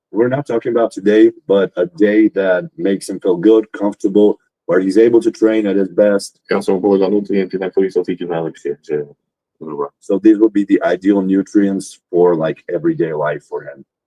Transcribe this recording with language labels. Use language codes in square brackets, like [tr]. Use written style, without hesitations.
[en] We're not talking about today, but a day that makes him feel good, comfortable, where he's able to train at his best. [sk] Ja som povedal nutrienty, na ktorých sa cítim najlepšie, že zhruba. [en] So these would be the ideal nutrients for like everyday life for him,